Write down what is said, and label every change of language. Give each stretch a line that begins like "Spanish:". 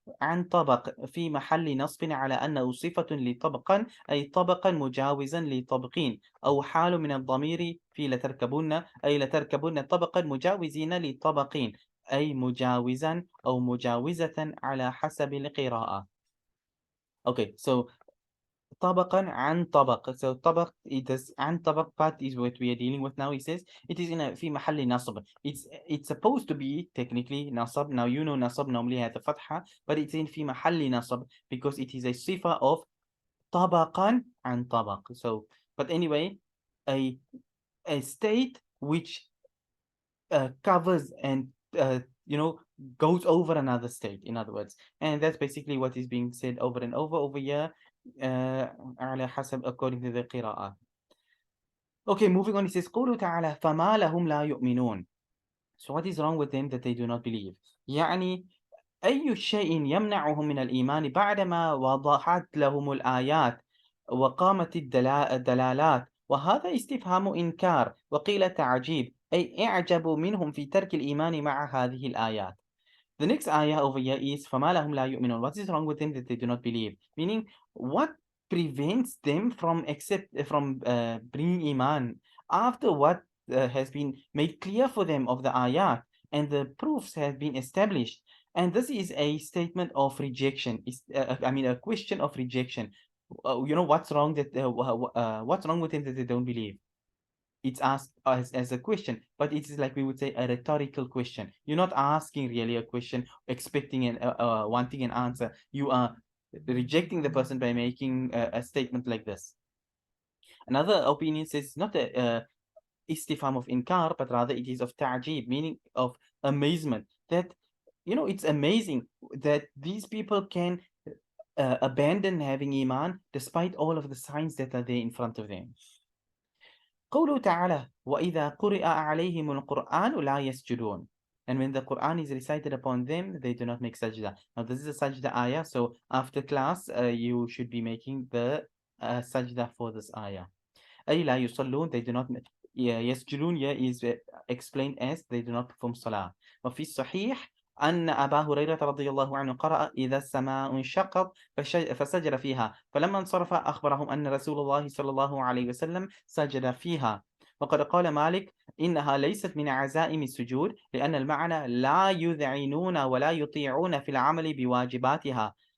Arabic: عن طبق في محل نصب على أنه صفة لطبقا أي طبقا مجاوزا لطبقين، أو حال من الضمير في لتركبن أي لتركبن طبقا مجاوزين لطبقين، أي مجاوزا أو مجاوزة على حسب القراءة.
English: Okay, so
Arabic: طبقا عن طبق.
English: So طبق, it is عن طبق part is what we are dealing with now. He says it is in a
Arabic: في محل نصب.
English: It's supposed to be technically نصب. Now you know نصب normally has a فتحة, but it's in
Arabic: في محل نصب
English: because it is a صفة of طبقا عن طبق. So, but anyway, a state which covers and goes over another state, in other words, and that's basically what is being said over and over here,
Arabic: على حسب
English: according to the قراءة. Okay, moving on, it says
Arabic: قوله تعالى فما لهم لا يؤمنون.
English: So what is wrong with them that they do not believe?
Arabic: يعني أي شيء يمنعهم من الإيمان بعدما وضحت لهم الآيات وقامت الدلالات، وهذا استفهام إنكار وقيل تعجيب، أي اعجبوا منهم في ترك الإيمان مع هذه الآيات.
English: The next ayah over here is
Arabic: فَمَا لَهُمْ لَا يُؤْمِنُونَ.
English: What is wrong with them that they do not believe? Meaning, what prevents them from bringing iman after what has been made clear for them of the ayat and the proofs have been established? And this is a statement of rejection. A question of rejection. What's wrong what's wrong with them that they don't believe? It's asked as a question, but it is like we would say a rhetorical question. You're not asking really a question, expecting and wanting an answer. You are rejecting the person by making a statement like this. Another opinion says it's not a istifham of inkar, but rather it is of ta'jib, meaning of amazement. That, it's amazing that these people can abandon having iman despite all of the signs that are there in front of them.
Arabic: قوله تعالى وإذا قرئ عليهم القرآن لا يسجدون.
English: And when the Quran is recited upon them, they do not make sajda. Now this is a sajda ayah, so after class you should be making the sajda for this ayah.
Arabic: أي لا يصلون,
English: they do not. يسجدون is explained as they do not perform صلاة.
Arabic: وفي الصحيح أن أبا هريرة رضي الله عنه قرأ إذا السماء انشقت فسجد فيها، فلما انصرف أخبرهم أن رسول الله صلى الله عليه وسلم سجد فيها. وقد قال مالك إنها ليست من عزائم السجود، لأن المعنى لا يذعنون ولا يطيعون في العمل بواجباتها.